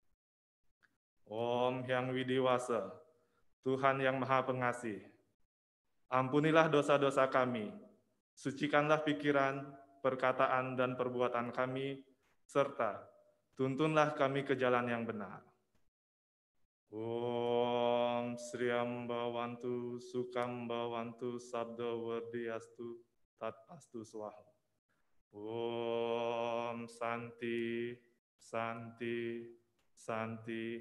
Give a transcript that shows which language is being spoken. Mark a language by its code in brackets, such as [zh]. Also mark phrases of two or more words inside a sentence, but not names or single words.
[id] Om Hyang Widiwasa, Tuhan yang Maha Pengasih, ampunilah dosa-dosa kami, sucikanlah pikiran, perkataan, dan perbuatan kami, serta Tuntunlah kami ke jalan yang benar. [sa] ओं श्रियं भवन्तु सुखं भवन्तु शब्द वर्धियस्तु तत् अस्तु स्वाहा. ओं शान्तिः, शान्तिः, शान्तिः.